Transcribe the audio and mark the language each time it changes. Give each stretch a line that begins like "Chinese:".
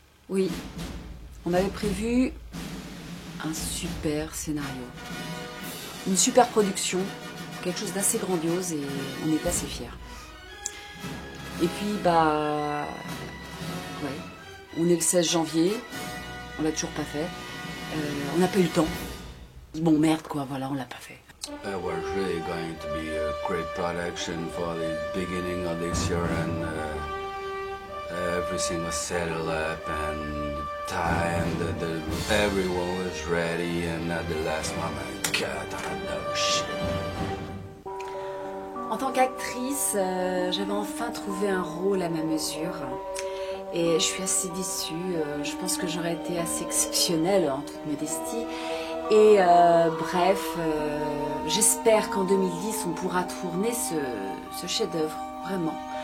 French: Oui, on avait prévu un super scénario, une super production, quelque chose d'assez grandiose, et on est assez fiers. Et puis, ouais, on est le 16 janvier, on l'a toujours pas fait, on n'a pas eu le temps. Bon, merde, quoi, voilà, on l'a pas fait.
English: It was really going to be a great production for the beginning of this year, and everything was settled up, and the time, everyone was ready, and at the last moment, God, no shit.
French: En tant qu'actrice, j'avais enfin trouvé un rôle à ma mesure. Et je suis assez déçue. Je pense que j'aurais été assez exceptionnelle, en toute modestie. Et bref, j'espère qu'en 2010, on pourra tourner ce chef-d'œuvre, vraiment.